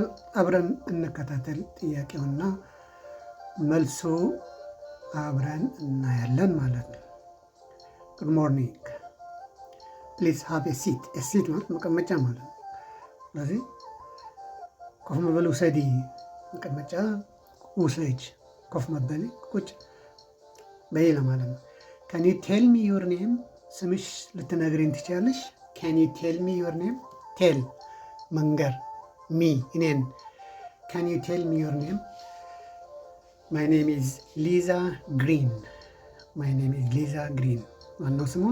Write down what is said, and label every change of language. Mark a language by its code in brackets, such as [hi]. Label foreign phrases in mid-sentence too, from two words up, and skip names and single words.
[am] አብረን እንከታተል። ጥያቄውና መልሶ አብረን እናያለን ማለት ነው። [en] Good morning please have a seat። a seat [am] ማለት መቀመጫ ማለት ነው። ስለዚህ [ti] ኮፍ መበል [am] ውሰዲ፣ መቀመጫ ውሰጅ፣ [ti] ኮፍ መበል [am] ቁጭ በይ ለማለት ነው። [en] Can you tell me your name፣ [am] ስምሽ ልትነግሪኝ ትችላለሽ? [en] Can you tell me your name, tell መንገር, me እኔን. Can you tell me your name, my name is Lisa Green. My name is Lisa Green። ማይ ኔም ኢዝ ሊዛ ግሪን። [am] ማነው ስሟ?